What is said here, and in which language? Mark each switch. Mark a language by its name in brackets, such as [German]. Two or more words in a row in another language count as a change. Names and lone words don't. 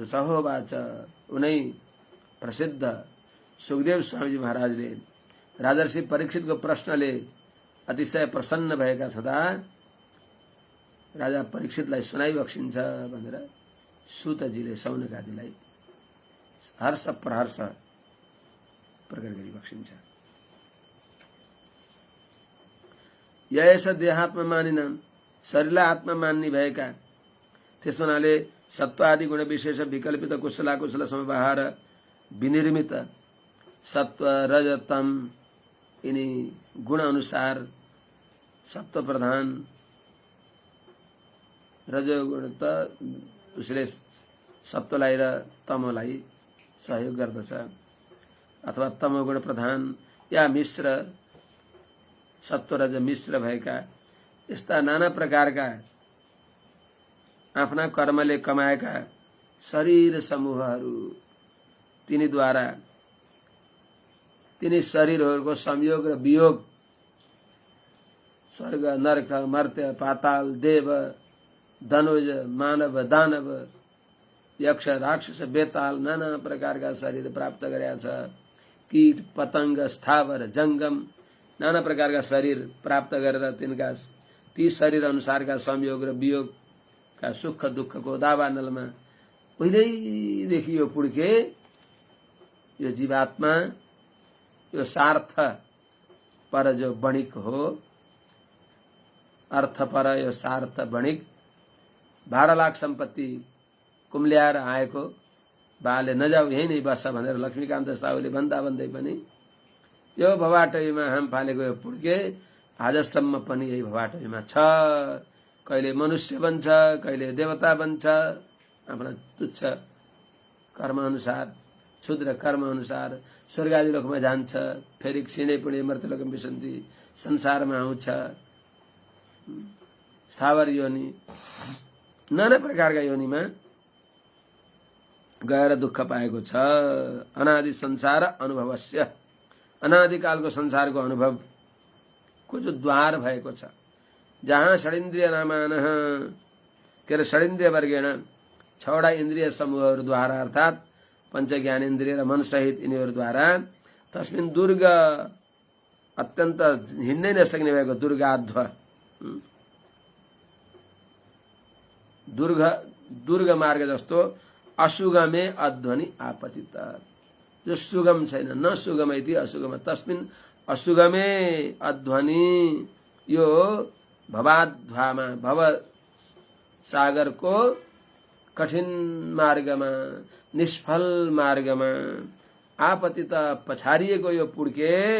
[Nepali] सहोवाच, उनै प्रसिद्ध सुखदेव स्वामीजी महाराजले राजर्षि परीक्षितको प्रश्नले अतिशय प्रसन्न भएका छँदा राजा परीक्षितलाई सुनाइबक्सिन्छ भनेर सुतजीले सौनकादिलाई हर्ष प्रहर्ष प्रकट गरिबक्सिन्छ। [Sanskrit] यस देहात्मा मानिनाम, [Nepali] शरीरलाई आत्मा मान्ने भएका, त्यस हुनाले [Sanskrit] सत्वादि गुण विशेष विकल्पित कुशला कुशल समवाहार विनिर्मित [Nepali] सत्व रज तम यिनी गुण अनुसार सत्व प्रधान रजोगुण त उसले सत्वलाई र तमोलाई सहयोग गर्दछ, अथवा तमोगुण प्रधान या मिश्र सत्व रज मिश्र भएका यस्ता नाना प्रकारका आफ्ना कर्मले कमाएका शरीर समूहहरू तिनीद्वारा तिनी शरीरहरूको संयोग र वियोग, स्वर्ग नरक मर्त्य पाताल देव धनुज मानव दानव यक्ष राक्षस बेताल नाना प्रकारका शरीर प्राप्त गरेका छ। कीट पतंग स्थावर जंगम नाना प्रकारका शरीर प्राप्त गरेर तिनका ती शरीर अनुसारका संयोग र वियोगका सुख दुःखको दावानलमा पहिल्यैदेखि यो पुड्के यो जीवात्मा यो सार्थ पर जो बणिक हो, अर्थ पर यो सार्थ बणिक 12 लाख सम्पत्ति कुम्ल्याएर आएको बाले नजाऊ यही नै बस्छ भनेर लक्ष्मीकान्त साहुले भन्दा भन्दै पनि यो भवाटवीमा हाम फालेको यो पुड्के आजसम्म पनि यही भवाटवीमा छ। कहिले मनुष्य बन्छ, कहिले देवता बन्छ, आफ्ना तुच्छ कर्म अनुसार क्षुद्र कर्म अनुसार स्वर्ग आदि लोकमा जान्छ, फेरि [Sanskrit] क्षीणे पुणे मर्त्यलोकम विसन्ति [Nepali] संसारमा आउँछ। स्थावर योनि नाना प्रकारका योनिमा गएर दुःख पाएको छ। [Sanskrit] अनादि संसार अनुभवस्य, [Nepali] अनादिकालको संसारको अनुभवको जो द्वार भएको छ, जहाँ [Sanskrit] षडिन्द्रिय नामानः [Nepali] के अरे [Sanskrit] षडिन्द्रिय वर्गेण [Nepali] 6वटा इन्द्रिय समूहहरूद्वारा अर्थात् पंच ज्ञानेन्द्रिय र मन सहित यिनीहरूद्वारा [Sanskrit] तस्मिन् दुर्ग [Nepali] अत्यन्त हिँड्नै नसक्ने भएको दुर्गाध्व दुर्ग मार्ग जस्तो [Sanskrit] असुगमे अध्वनि आपतित, [Nepali] जो सुगम छैन, [Sanskrit] न सुगम इति असुगम, तस्मिन् असुगमे अध्वनि [Nepali] यो भवाध्वामा भव सागरको कठिन मार्गमा निष्फल मार्गमा आपतित पछारिएको यो पुड्के